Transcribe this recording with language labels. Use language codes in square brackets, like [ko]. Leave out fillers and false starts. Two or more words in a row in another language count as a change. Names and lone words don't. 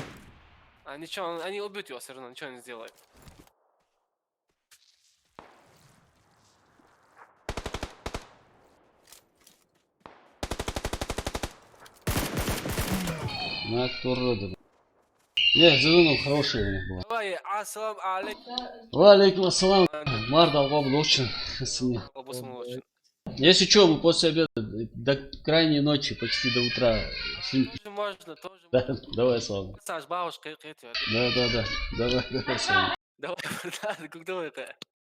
[ru] А ничего, они убьют его все равно, ничего не сделают. На кто рода. Не, зеленым хороший у них был. Давай, [ar] ассалам алейкум. Валейкум ассалам. Марда албабл очень. [ru] Если что, мы после обеда до крайней ночи, почти до утра. Тоже можно. Да, давай, Слава. Саш, бабушка, это. Да. Давай, Слава. Давай, как давай это.